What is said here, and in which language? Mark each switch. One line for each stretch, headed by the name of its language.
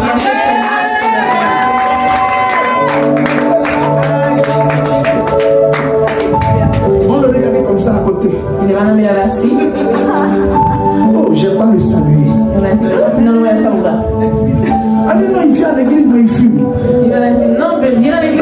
Spanish: porque has hecho más que los
French: Ils vont le regarder comme ça à côté.
Spanish: demás. Y le van a mirar así
French: Oh, je vais pas le saluer.
Spanish: y van a decir, no lo voy a saludar.
French: Ah mais non, il vient à l'église, mais il fume.
Spanish: Y van a decir, no, pero viene a la iglesia